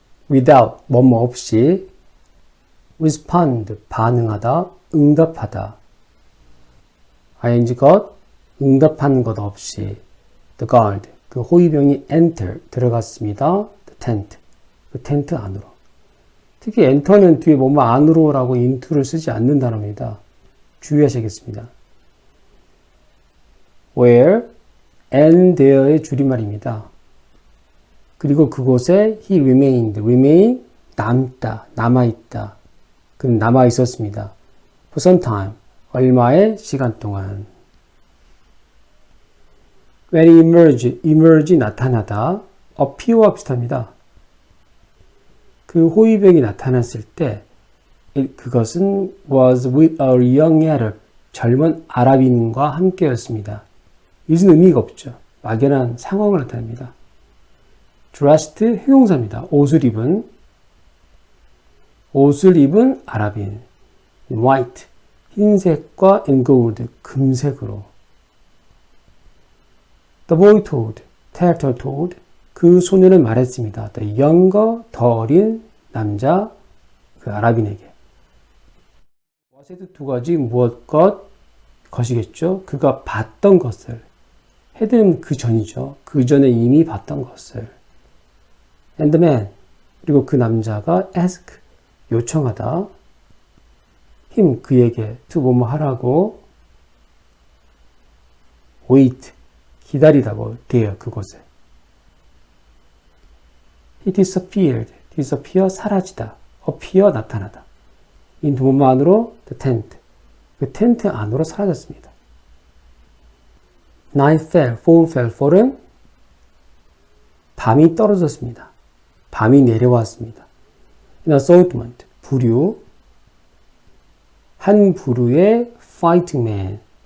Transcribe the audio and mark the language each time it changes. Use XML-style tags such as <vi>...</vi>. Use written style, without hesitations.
<ko>without. 뭐뭐 없이. respond. 반응하다. 응답하다. ing 것. 응답한 것 없이.</ko> <en>the guard.</en> <ko>그 호위병이 enter. 들어갔습니다.</ko> <en>the tent.</en> <ko>그 텐트 안으로. 특히 enter는 뒤에 뭐뭐 안으로라고 into를 쓰지 않는 단어입니다. 주의하셔야겠습니다. where and there의 줄임말입니다. 그리고 그곳에</ko> <en>he remained.</en> <ko>remain 남다. 남아있다. 그는 남아있었습니다.</ko> <en>for some time.</en> <ko>얼마의 시간 동안.</ko> <en>when he emerged.</en> <ko>emerge 나타나다. appear와 비슷합니다. 그 호위병이 나타났을 때 그것은</ko> <en>was with a young Arab.</en> <ko>젊은 아랍인과 함께였습니다. 이것은 의미가 없죠. 막연한 상황을 나타냅니다. dressed 형용사입니다. 옷을 입은 아랍인.</ko> <en>white 흰색과 and gold 금색으로. The boy told. told.</en> <ko>그 소녀는 말했습니다.</ko> <en>The younger,</en> <ko>더 어린 남자, 그 아랍인에게. what의 두 가지 무엇 것이겠죠. 그가 봤던 것을. 헤드는 그 전이죠. 그 전에 이미 봤던 것을.</ko> <en>And the man.</en> <ko>그리고 그 남자가 ask. 요청하다. him. 그에게 to 뭐뭐 하라고. wait. 기다리다고 돼요. 그곳에.</ko> <en>He disappeared.</en> <ko>disappear 사라지다. appear 나타나다.</ko> <en>into</en> <ko>뭐뭐 안으로</ko> <en>the tent.</en> <ko>그 텐트 안으로 사라졌습니다.</ko> <en>Night fell.</en> <ko>fall은 밤이 떨어졌습니다. 밤이 내려왔습니다.</ko> <en>In assortment.</en> <ko>부류. 한 부류의</ko> <en>fighting men.</en>